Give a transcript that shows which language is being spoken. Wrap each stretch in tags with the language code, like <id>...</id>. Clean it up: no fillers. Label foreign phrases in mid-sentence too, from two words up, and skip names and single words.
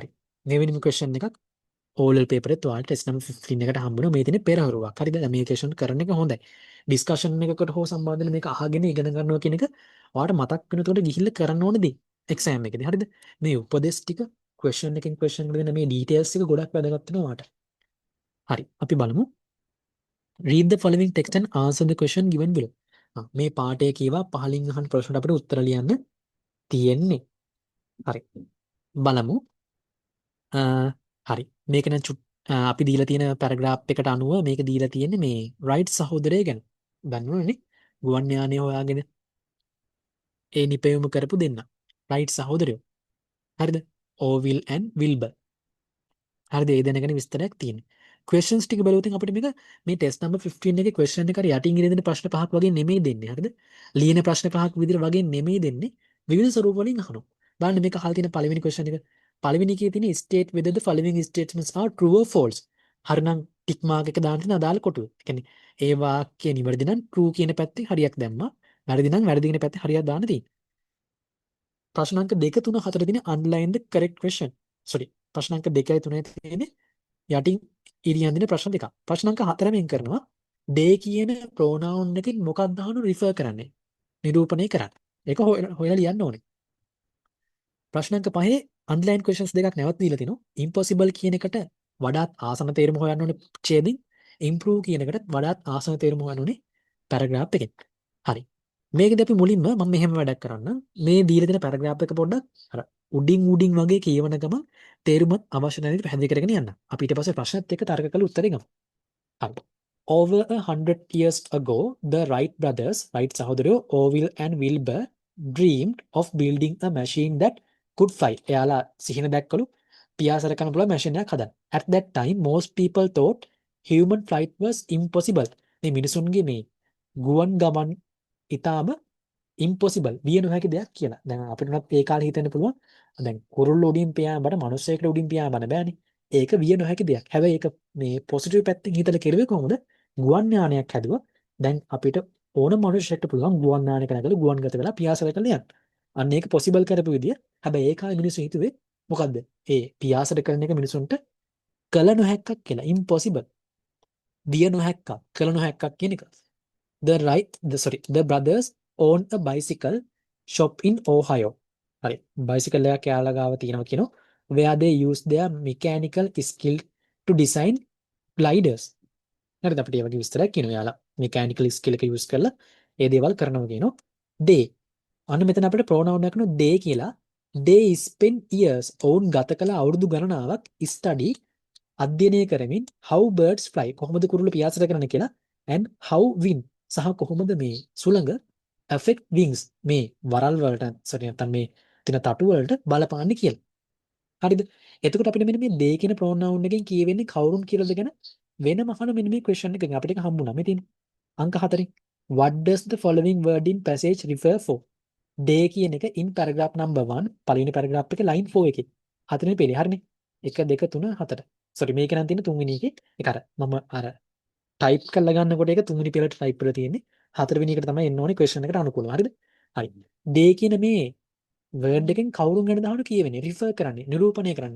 <si>මෙවැනිම ක්වෙස්චන් එකක්</si> <en>O level paper</en> <si>එකත් ඔයාලට</si> <en>test number</en> <si>15 එකට හම්බුනවා. මේ තියෙන පෙරහරුවක්. හරිද? මේ ක්වෙස්චන් කරන එක හොඳයි. ඩිස්කෂන් එකකට හෝ සම්බන්ධ වෙලා මේක අහගෙන ඉගෙන ගන්නවා කියන එක ඔයාලට මතක් වෙනකොට ගිහිල්ලා කරන්න ඕන දේ. එක්සෑම් එකේදී. හරිද? මේ උපදේශ ටික ක්වෙස්චන් එකෙන් ක්වෙස්චන් එකට දෙන මේ ඩීටේල්ස් එක ගොඩක් වැදගත් වෙනවා ඔයාලට. හරි. අපි බලමු.</si> <en>read the following text and answer the question given below.</en> <si>මේ පාඩේ කියවා පහලින් අහන ප්‍රශ්නට අපිට උත්තර ලියන්න තියෙන්නේ. හරි. බලමු. හරි. මේක නම් අපි දීලා තියෙන පැරග්‍රාෆ් එකට අනුව මේක දීලා තියෙන්නේ මේ රයිට් සහෝදරය ගැන. දන්නවනේ. ගුවන් යානය හොයාගෙන ඒ නිපැයුම කරපු දෙන්න. රයිට් සහෝදරයෝ. හරිද? ඕවිල් and විල්බර්. හරිද? ඒ දැනගෙන විස්තරයක් තියෙනවා. questions ටික බලුවොත් අපිට මේක මේ</si> <en>test number</en> <si>15 එකේ question එක හරි යටින් ඉරිදෙන ප්‍රශ්න පහක් වගේ නෙමෙයි දෙන්නේ. හරිද? ලියන ප්‍රශ්න පහක් විදිහට වගේ නෙමෙයි දෙන්නේ. විවිධ ස්වරූප වලින් අහනවා. බලන්න මේක අහලා තියෙන පළවෙනි question එක. පළවෙනි එකේ තියෙන</si> <en>state whether the following statements are true or false.</en> <si>හරිනම්</si> <en>tick mark</en> <si>එක දාන්න තියෙන අදාළ කොටුව. ඒ කියන්නේ ඒ වාක්‍ය නිවැරදි නම් true කියන පැත්තේ හරියක් දැම්මා. වැරදි නම් වැරදි කියන පැත්තේ හරියක් දාන්න තියෙනවා. ප්‍රශ්න අංක 2 3 4 තියෙන</si> <en>underline the correct question. sorry.</en> <si>ප්‍රශ්න අංක 2යි 3යි තියෙන්නේ යටින් ඉරියන් දෙන ප්‍රශ්න දෙකක්. ප්‍රශ්න අංක 4 මෙන් කරනවා they කියන pronoun එකකින් මොකක්ද අහන refer කරන්නේ? නිරූපණය කරන්න. ඒක හොයලා ලියන්න ඕනේ. ප්‍රශ්න අංක 5</si> <en>underline questions</en> <si>දෙකක් නැවත දීලා තිනවා. impossible කියන එකට වඩාත් ආසන තේරුම හොයන්න ඕනේ ඡේදින්. improve කියන එකට වඩාත් ආසන තේරුම හොයන්න ඕනේ paragraph එකෙන්. හරි. මේකදී අපි මුලින්ම මම මෙහෙම වැඩක් කරන්න. මේ දීලා දෙන paragraph එක පොඩ්ඩක් අර උඩින් වගේ කියවන ගමන් තේරුමත් අවශ්‍ය නැති පැහැදිලි කරගෙන යන්න. අපි ඊට පස්සේ ප්‍රශ්නත් එක්ක තර්ක කරලා උත්තරේ ගමු. හරි.</si> <en>Over 100 years ago, the Wright brothers, Wright සහෝදරයෝ, Orville and Wilbur dreamed of building a machine that could fly.</en> <si>එයාලා සිහින දැක්කලු පියාසර කරන්න පුළුවන් මැෂින් එකක් හදන්න.</si> <en>At that time, most people thought human flight was impossible.</en> <si>මේ මිනිසුන්ගේ මේ ගුවන් ගමන් ඉතාම ඉම්පොසිබල් විය නොහැකි දෙයක් කියලා. දැන් අපිට උනත් ඒ කාලේ හිතෙන්න පුළුවන්. දැන් කුරුල්ල උඩින් පියාඹන මිනිස්සෙකුට උඩින් පියාඹන බෑනේ. ඒක විය නොහැකි දෙයක්. හැබැයි ඒක මේ පොසිටිව් පැත්තෙන් හිතලා කෙරුවේ කොහොමද? ගුවන් යානයක් හැදුවා. දැන් අපිට ඕන මිනිස්සෙක්ට පුළුවන් ගුවන් යානයක නැගලා ගුවන්ගත වෙලා පියාසර කරලා යන්න. අන්න ඒක පොසිබල් කරපු විදිය. හැබැයි ඒ කාලේ මිනිස්සු හිතුවේ මොකද්ද? ඒ පියාසර කරන එක මිනිසුන්ට කළ නොහැක්කක් කියලා. ඉම්පොසිබල්. විය නොහැක්කක්, කළ නොහැක්කක් කියන එක.</si> <en>The brothers own a bicycle shop in Ohio.</en> <si>හරි. bicycle එකක් යාළුවා ගාව තියෙනවා කියනවා.</si> <en>Where they use their mechanical skill to design gliders.</en> <si>හරිද? අපිට ඒ වගේ විස්තරයක් කියනවා යාළුවා.</si> <en>mechanical skill</en> <si>එක use කරලා ඒ දේවල් කරනවා කියනවා. They. අන්න මෙතන අපිට pronoun එකක් නෝ they කියලා.</si> <en>They spend years</en> <si>ඔවුන් ගත කළ අවුරුදු ගණනාවක් study අධ්‍යයනය කරමින්</si> <en>how birds fly</en> <si>කොහොමද කුරුල්ල පියාසර කරන්නේ කියලා</si> <en>and how wind</en> <si>සහ කොහොමද මේ සුළඟ</si> <en>affect wings</en> <si>මේ වරල් වලට නැත්නම් මේ තින තටු වලට බලපාන්නේ කියලා. හරිද? එතකොට අපිට මෙන්න මේ they කියන pronoun එකෙන් කියවෙන්නේ කවුරුන් කියලාද ගැන වෙනම අහන මෙන්න මේ question එකෙන් අපිට එක හම්බුණා. මේ තියෙන අංක 4.</si> <en>What does the following word in passage refer for? they කියන එක in paragraph number 1 පළවෙනි paragraph එකේ line 4 එකේ.</en> <si>හතරවෙනි පේලේ හරිනේ. 1 2 3 4. sorry මේක නම් තියෙන තුන්වෙනි එකේ ඒක අර මම අර ටයිප් කරලා ගන්නකොට ඒක තුන්වෙනි පෙළට ටයිප් කරලා තියෙන්නේ. හතරවෙනි එකට තමයි එන්න ඕනේ question එකට අනුකූලව. හරිද? හරි. they කියන මේ word එකෙන් කවුරුන් ගැන දාන්න කියවෙන්නේ refer කරන්නේ නිරූපණය කරන්නේ.</si>